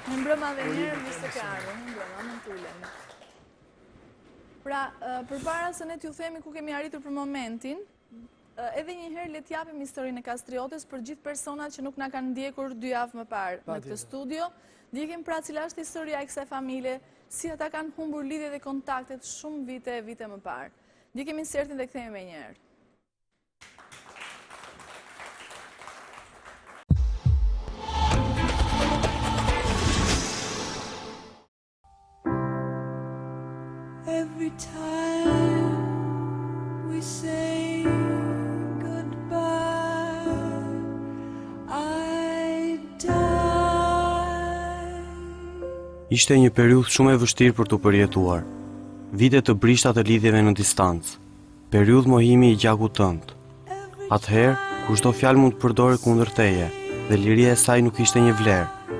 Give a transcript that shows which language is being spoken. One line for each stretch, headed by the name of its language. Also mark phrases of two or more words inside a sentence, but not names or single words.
Albanian: Mirëmbrëma dhe njëherë, mirë se ka ardhur. Mirëmbrëma, mund të uleni. Pra, përpara se ne t'ju themi ku kemi arritur për momentin, edhe njëherë le t'japim historinë e Kastriotes për gjithë personat që nuk na kanë ndjekur 2 javë më parë në këtë studio. Ndjekim pra cila është historia e kësaj familje, si ata kanë humbur lidhje dhe kontaktet shumë vite më parë. Ndjekim insertin dhe kthehemi më njëherë.
English: Every time we say goodbye, I die.
Albanian: Ishte një periudhë shumë e vështirë për të përjetuar. Vite të brishta të lidhjeve në distancë. Periudhë mohimi i gjakut tënd. Atëherë, kushdo fjalë mund të përdorë kundër teje, dhe liria e saj nuk ishte një vlerë.